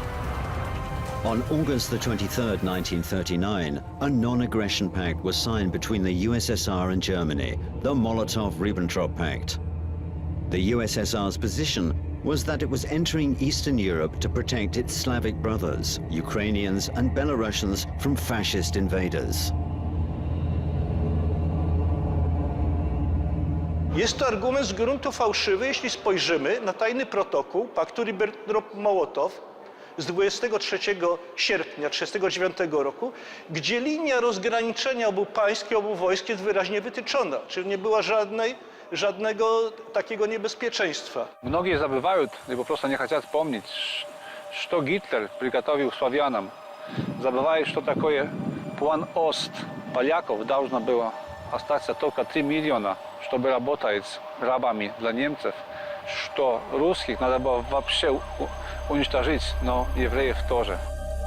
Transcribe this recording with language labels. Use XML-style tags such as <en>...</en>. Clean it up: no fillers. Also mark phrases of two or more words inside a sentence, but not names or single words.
<en>On August the 23rd, 1939, a non-aggression pact was signed between the USSR and Germany, the Molotov-Ribbentrop Pact. The USSR's position was that it was entering Eastern Europe to protect its Slavic brothers, Ukrainians and Belarusians, from fascist invaders.</en> <pl>Jest to argument z gruntu fałszywy, jeśli spojrzymy na tajny protokół paktu Ribbentrop-Mołotow z 23 sierpnia 1939 roku, gdzie linia rozgraniczenia obu państw i obu wojsk jest wyraźnie wytyczona, czyli nie było żadnego takiego niebezpieczeństwa.</pl> <ru>Многие забывают, либо просто не хотят помнить, что Гитлер приготовил славянам. Забывают, что такое план Ост. Поляков должно было остаться только 3 миллиона, чтобы работать с рабами для немцев, что русских надо было вообще уничтожить, но евреев тоже.</ru>